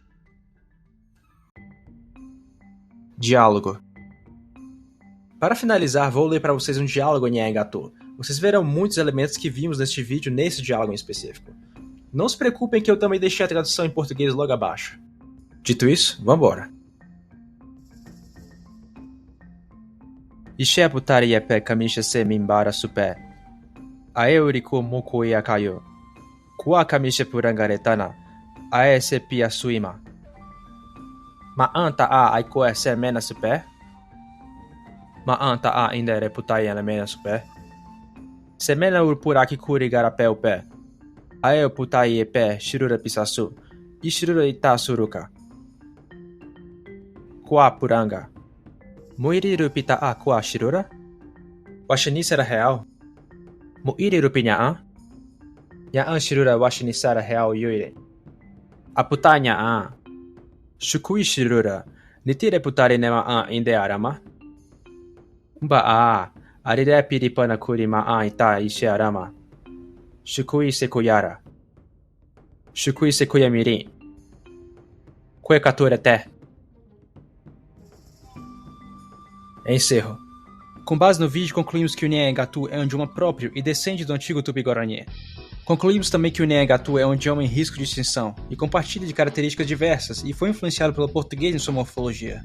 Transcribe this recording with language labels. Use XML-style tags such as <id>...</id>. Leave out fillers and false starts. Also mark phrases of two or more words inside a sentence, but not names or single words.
<pt>Diálogo. Para finalizar, vou ler para vocês um diálogo em Nyangato. Vocês verão muitos elementos que vimos neste vídeo nesse diálogo em específico. Não se preocupem que eu também deixei a tradução em português logo abaixo. Dito isso, vambora.</pt> <yrl>Ishe putari epe kamisha se mimbara supe. Ae uriku mokoi akayo. Kua kamisha purangaretana. Ae se pia suima. Ma anta a aikoe se mena supe. Ma anta a indere putai ela mena supe. Se mena urpuraki kuri garape upe. Ae putai epe shirura pisasu. Ishirura ita suruka. Kua puranga. Muiriru pita a kua shirura? Washinice era real? Muiriru pinyaan? Nyaan shirura washinice era real yuire. Aputai nyaan. Shukui shirura. Nitire putari nema an inde arama? Mba a. Arire piripana kuri ma an ita ishe arama. Shukui sekuyara. Shukui sekuya mirin. Kue katura te. Encerro.</yrl> <pt>Com base no vídeo, concluímos que o Nyangato é um idioma próprio e descende do antigo Tupi-Guarani. Concluímos também que o Nyangato é um idioma em risco de extinção e compartilha de características diversas e foi influenciado pelo português em sua morfologia.</pt>